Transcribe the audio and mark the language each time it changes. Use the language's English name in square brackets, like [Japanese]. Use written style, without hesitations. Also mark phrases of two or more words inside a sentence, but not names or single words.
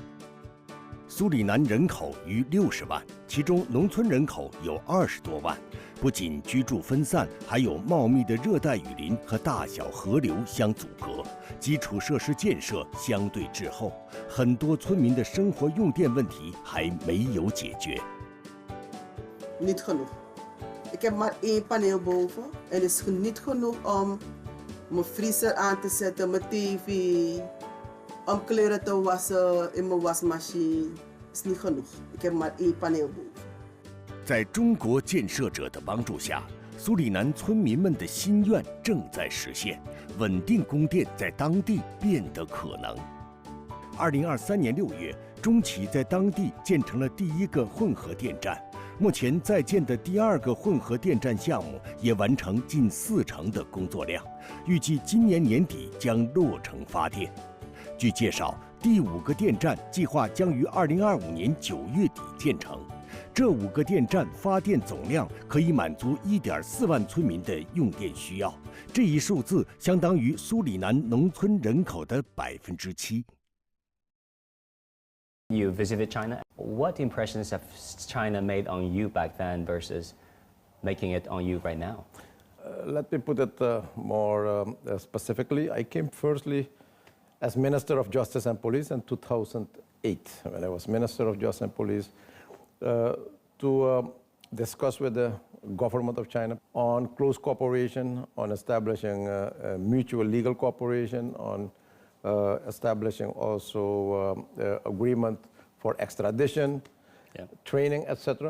[Chinese] 苏里南人口逾60万，其中农村人口有20多万。不仅居住分散，还有茂密的热带雨林和大小河流相阻隔，基础设施建设相对滞后，很多村民的生活用电问题还没有解决。 [Dutch] Niet genoeg. Ik heb maar 1 paneel boven en het is niet genoeg om mijn vriezer aan te zetten, mijn tv, om kleren te wassen in mijn wasmachine. Het is niet genoeg. Ik heb maar 1 paneel boven. [Chinese] 在中国建设者的帮助下，苏里南村民们的心愿正在实现，稳定供电在当地变得可能。2023年6月，中企在当地建成了第1个混合电站，目前在建的第2个混合电站项目也完成近40%的工作量，预计今年年底将落成发电。据介绍，第5个电站计划将于2025年9月底建成。这5个电站发电总量可以满足1.4万村民的用电需要，这一数字相当于苏里南农村人口的7%。 [English] You visited China. What impressions have China made on you back then versus making it on you right now? Let me put it more specifically. I came firstly as Minister of Justice and Police in 2008, when I was Minister of Justice and Police, to discuss with the government of China on close cooperation, on establishing mutual legal cooperation, on establishing also agreement for extradition, training, etc.